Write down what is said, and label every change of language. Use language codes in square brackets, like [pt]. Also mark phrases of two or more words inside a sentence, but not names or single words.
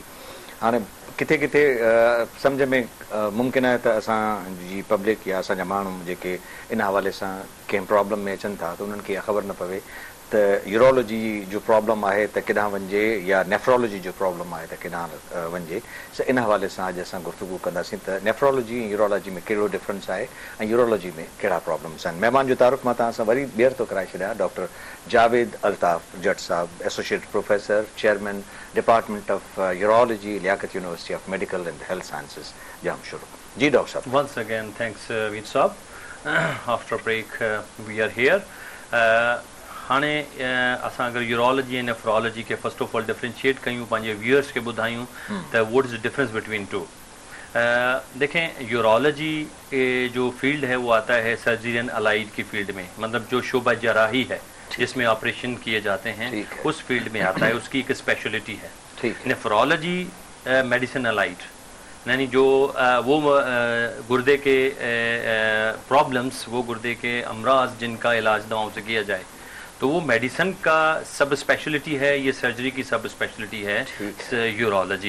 [sd] हाणे किथे किथे सम्झ में मुमकिन आहे त असांजी पब्लिक या असांजा माण्हू जेके इन हवाले सां कंहिं प्रॉब्लम में अचनि था त उन्हनि खे इहा ख़बर न पवे त यूरोलॉजी जो प्रॉब्लम आहे त केॾांहुं वञिजे या नेफ्रोलॉजी जो प्रॉब्लम आहे त केॾांहुं वञिजे। इन हवाले सां अॼु असां गुफ़्तगू कंदासीं त नेफ्रोलॉजी ऐं यूरोलॉजी में कहिड़ो डिफरेंस आहे ऐं यूरोलॉजी में कहिड़ा प्रॉब्लम्स आहिनि। महिमान जो तारुफ़ मां तव्हां सां वरी ॿीहर थो कराए छॾियां। डॉक्टर जावेद अल्ताफ़ जट साहब, एसोसिएट प्रोफेसर, चेयरमैन डिपार्टमेंट ऑफ यूरोलॉजी, लियाकत यूनिवर्सिटी ऑफ मेडिकल एंड हेल्थ साइंसिस, जाम शुरू। जी डॉक्टर साहब। [en] Once again, thanks Veer Saab. After break, we are here. [sd] हाणे असां अगरि यूरोलॉजी ऐं नेफ्रोलॉजी खे [en] first of all differentiate [sd] कयूं, पंहिंजे व्यूअर्स खे ॿुधायूं त [en] what is the difference between two. [ur] دیکھیں، یورولوجی جو فیلڈ ہے وہ آتا ہے [en] surgery and allied [ur] کی فیلڈ میں، مطلب جو شعبہ جراحی ہے جس میں آپریشن کیے جاتے ہیں اس فیلڈ میں آتا ہے، اس کی ایک سپیشلٹی ہے. [en] nephrology medicine allied, [ur] یعنی جو وہ گردے کے پرابلمز، وہ گردے کے امراض جن کا علاج دواؤں سے کیا جائے، تو وہ میڈیسن کا [en] sub specialty [ur] ہے، یہ سرجری کی [en] sub specialty [ur] ہے یورولوجی.